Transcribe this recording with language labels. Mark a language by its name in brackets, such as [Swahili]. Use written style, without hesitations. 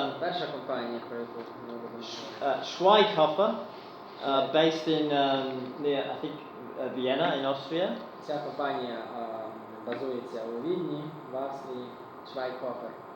[Ukrainian] перша компанія, про яку ми говоримо. [English] Schweighofer, based in near I think Vienna in Austria. [Ukrainian] Ця компанія базується у Відні, в Австрії, Schweighofer.